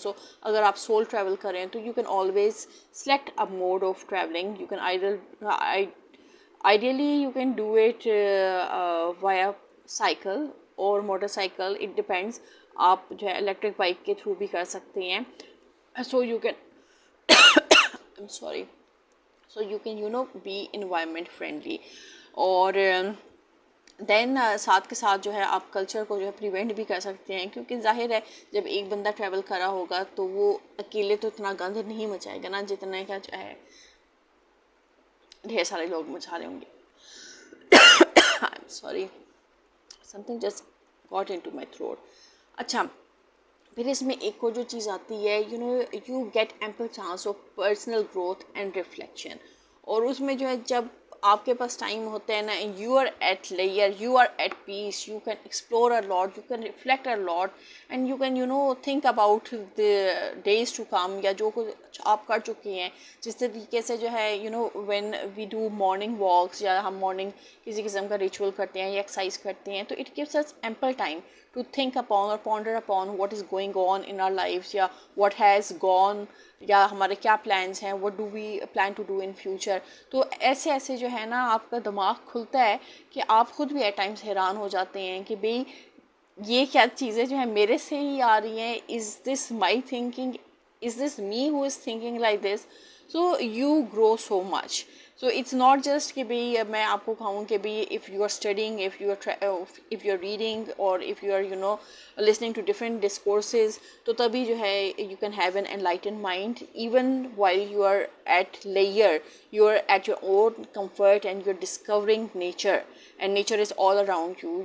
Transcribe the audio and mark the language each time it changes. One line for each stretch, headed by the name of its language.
English: So
Urdu: اگر آپ civil travel کر رہے ہیں تو
English: you can always select a mode of traveling. You can ideally you can do it via cycle or motorcycle, it depends.
Urdu: آپ جو ہے
English: electric bike
Urdu: کے through بھی کر سکتے ہیں.
English: So you can I'm sorry, so you can be environment friendly.
Urdu: اور دین ساتھ کے ساتھ جو ہے آپ کلچر کو جو ہے پریونٹ بھی کر سکتے ہیں, کیونکہ ظاہر ہے جب ایک بندہ ٹریول کر رہا ہوگا تو وہ اکیلے تو اتنا گند نہیں مچائے گا نا جتنے کا جو ہے ڈھیر سارے لوگ مچا رہے ہوں گے.
English: I'm sorry, something just got into my throat.
Urdu: اچھا پھر اس میں ایک اور جو چیز آتی ہے
English: you get ample chance of personal growth and reflection.
Urdu: اور اس میں جو ہے جب آپ کے پاس ٹائم ہوتا ہے نا,
English: you are at leisure, you are at peace, you can explore a lot, you can reflect a lot, and you can think about the days to come,
Urdu: یا جو کچھ آپ کر چکے ہیں. جس طریقے سے جو ہے
English: when we do morning walks,
Urdu: یا ہم morning کسی قسم کا ریچول کرتے ہیں یا ایکسرسائز کرتے ہیں, تو
English: it gives us ample time to think upon or ponder upon what is going on in our lives, یا what has gone,
Urdu: یا ہمارے کیا پلانس ہیں,
English: what do we plan to do in future.
Urdu: تو ایسے ایسے جو ہے نا آپ کا دماغ کھلتا ہے کہ آپ خود بھی ایٹ ٹائمس حیران ہو جاتے ہیں کہ بھئی یہ کیا چیزیں جو ہیں میرے سے ہی آ رہی ہیں,
English: is this my thinking, is this me who is thinking like this. So you grow so much. So it's not just
Urdu: کہ بھئی میں آپ کو کہوں کہ بھئی
English: if you are studying, if you are reading, or if you are listening to different discourses,
Urdu: تو تبھی جو ہے
English: you can have an enlightened mind. Even while you are at leisure, you are at your own comfort and you're discovering nature, and nature is all around you.